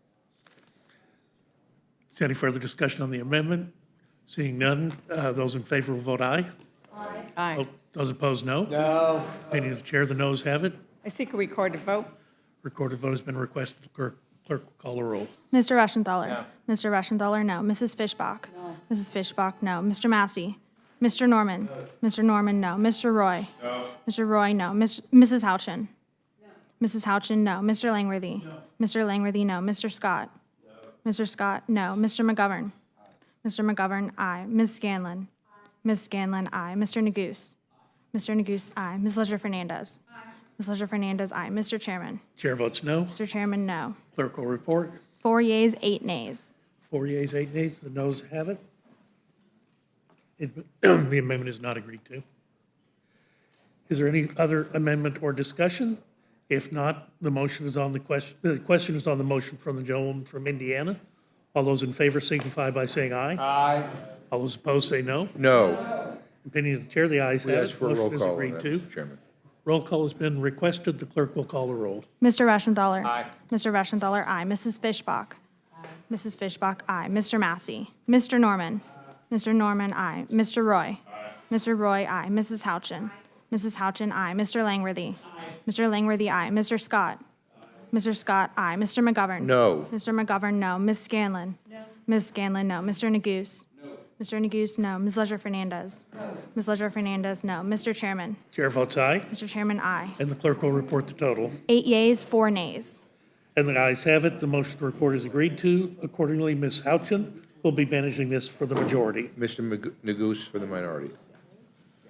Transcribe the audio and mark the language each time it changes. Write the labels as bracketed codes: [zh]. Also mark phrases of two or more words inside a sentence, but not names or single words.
[en] Is there any further discussion on the amendment? Seeing none, those in favor will vote aye. Aye. Those opposed, no. No. Opinion of the chair, the noes have it. I seek a recorded vote. Recorded vote has been requested. Clerk will call the roll. Mr. Reschenthaler? No. Mr. Reschenthaler, no. Mrs. Fishbach? No. Mrs. Fishbach, no. Mr. Massey? Mr. Norman? No. Mr. Norman, no. Mr. Roy? No. Mr. Roy, no. Mrs. Houchin? No. Mrs. Houchin, no. Mr. Langworthy? No. Mr. Langworthy, no. Mr. Scott? No. Mr. Scott, no. Mr. McGovern? Aye. Mr. McGovern, aye. Ms. Scanlon? Aye. Ms. Scanlon, aye. Mr. Neguse? Mr. Neguse, aye. Ms. Leger-Fernandez? Aye. Ms. Leger-Fernandez, aye. Mr. Chairman? Chair votes no. Mr. Chairman, no. Clerk will report. 4 yeas, 8 nays. 4 yeas, 8 nays. The noes have it. The amendment is not agreed to. Is there any other amendment or discussion? If not, the motion is on the question. The question is on the motion from the gentleman from Indiana. All those in favor signify by saying aye. Aye. All those opposed say no. No. Opinion of the chair, the ayes We have it. ask for a roll Motion is call on agreed that, to. Mr. Chairman. Roll call has been requested. The clerk will call the roll. Mr. Reschenthaler? Aye. Mr. Reschenthaler, aye. Mrs. Fishbach? Aye. Mrs. Fishbach, aye. Mr. Massey? Mr. Norman? Mr. Norman, aye. Mr. Roy? Aye. Mr. Roy, aye. Mrs. Houchin? Mrs. Houchin, aye. Mr. Langworthy? Aye. Mr. Langworthy, aye. Mr. Scott? Mr. Scott, aye. Mr. McGovern? No. Mr. McGovern, no. Ms. Scanlon? No. Ms. Scanlon, no. Mr. Neguse? No. Mr. Neguse, no. Ms. Leger-Fernandez? No. Ms. Leger-Fernandez, no. Mr. Chairman? Chair votes aye. Mr. Chairman, aye. And the clerk will report the total. 8 yeas, 4 nays. And the ayes have it. The motion to record is agreed to. Accordingly, Ms. Houchin will be managing this for the majority. Mr. Neguse for the minority.